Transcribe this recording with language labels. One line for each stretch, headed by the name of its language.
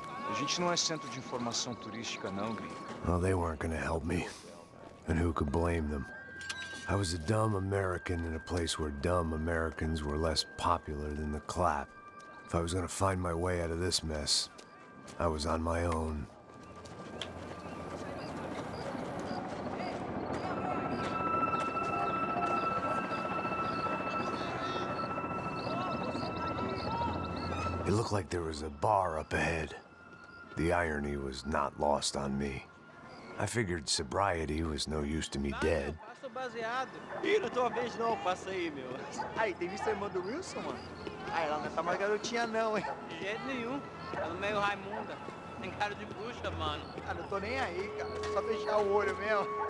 Portuguese: A gente não é centro de informação turística, não, gringo.
English: Well, they weren't gonna help me. And who could blame them? I was a dumb American in a place where dumb Americans were less popular than the clap. If I was gonna find my way out of this mess, I was on my own. It looked like there was a bar up ahead. The irony was not lost on me. I figured sobriety was no use to me dead.
Portuguese: Passo baseado. Ih, não tô a vez não, passa aí, meu. Aí, tem visto a irmã do Wilson, mano? Ah, ela não tá mais garotinha não, hein? De jeito nenhum. Ela é meio Raimunda. Tem cara de bruxa, mano. Ah, não tô nem aí, cara. Só fechar o olho mesmo.